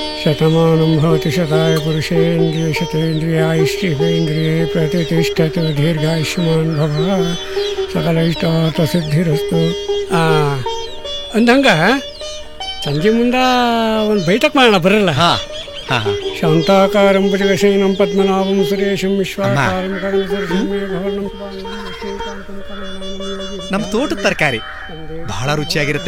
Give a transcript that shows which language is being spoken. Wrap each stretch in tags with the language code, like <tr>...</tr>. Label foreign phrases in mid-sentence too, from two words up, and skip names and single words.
<sa>शतमानं भवति शताय पुरुषेन्द्रिय शतेन्द्रियायश्चिवेन्द्रिये प्रतिष्ठितो दीर्घायुष्मान् भव सकल इष्टार्थसिद्धिरस्तु.</sa> <kn>ಅಂದಂಗ ಸಂಜೆ ಮುಂದ ಒಂದು ಬೈಠಕ್ ಮಾಡೋಣ ಬರಲ್ಲ?</kn> <sa>ಶಾಂತಾಕಾರಂ ಭುಜಗಶಯನಂ ಪದ್ಮನಾಭಂ ಸುರೇಶಂ ವಿಶ್ವಾಕಾರಂ</sa> <kn>ನಮ್ಮ ತೋಟದ ತರಕಾರಿ ಬಹಳ ರುಚಿಯಾಗಿರುತ್ತೆ.</kn>